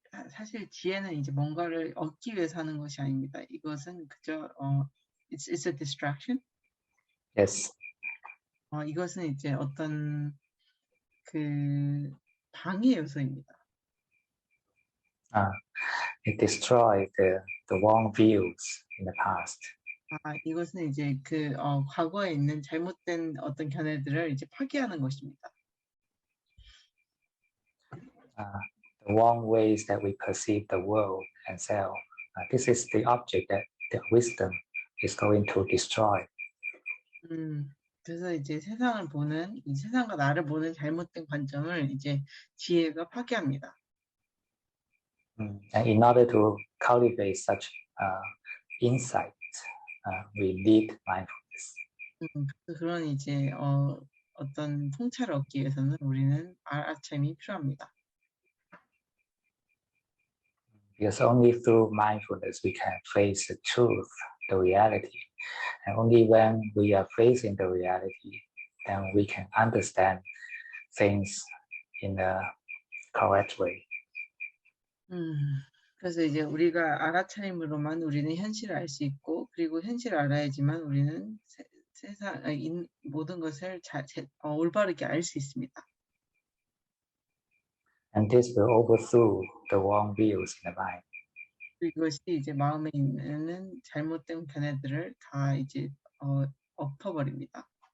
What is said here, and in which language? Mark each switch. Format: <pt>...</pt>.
<ko>사실 지혜는 이제 뭔가를 얻기 위해서 하는 것이 아닙니다. 이것은 그저</ko> <en>it's a distraction. Yes.</en> <ko>이것은 이제 어떤 그 방해 요소입니다.</ko> <en>It destroyed the wrong views in the past.</en> <ko>이것은 이제 그 과거에 있는 잘못된 어떤 견해들을 이제 파괴하는 것입니다.</ko> <en>The wrong ways that we perceive the world and self. This is the object that the wisdom is going to destroy.</en> <ko>그래서 이제 세상을 보는 이 세상과 나를 보는 잘못된 관점을 이제 지혜가 파괴합니다.</ko> <en>And in order to cultivate such insight, we need mindfulness.</en> <ko>그런 이제 어떤 통찰을 얻기 위해서는 우리는 알아차림이 필요합니다.</ko> <en>Because only through mindfulness we can face the truth, the reality. And only when we are facing the reality, then we can understand things in a correct way.</en> <ko>그래서 이제 우리가 알아차림으로만 우리는 현실을 알 수 있고 그리고 현실을 알아야지만 우리는 세상 모든 것을 올바르게 알 수 있습니다.</ko> <en>And this will overthrow the wrong views in the mind.</en> <ko>이것이 이제 마음에 있는 잘못된 견해들을 다 이제 엎어버립니다.</ko>